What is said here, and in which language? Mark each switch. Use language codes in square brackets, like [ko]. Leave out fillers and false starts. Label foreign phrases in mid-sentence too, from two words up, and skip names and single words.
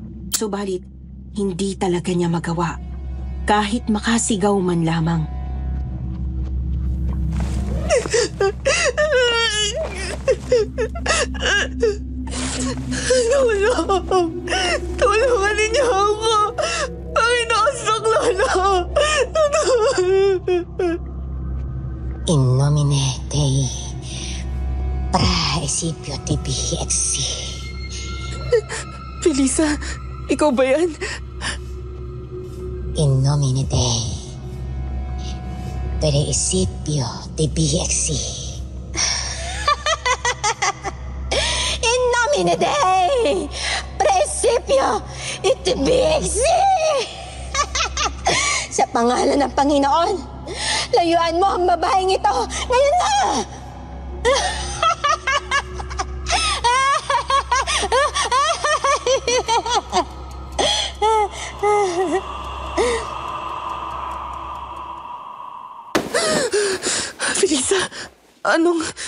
[tl] Subalit, hindi talaga niya magawa. Kahit makasigaw man lamang. Tulungan ninyo ako. Panginoon Saklolo. [la] In nomine Dei, praesipio tibi exi. [tl] Felisa, ikaw ba yan? [la] In nomine Dei, praesipio tibi exi. In nomine Dei, praesipio tibi exi. [tl] Sa pangalan ng Panginoon, layuan mo ang babaeng ito ngayon na! Felisa, anong...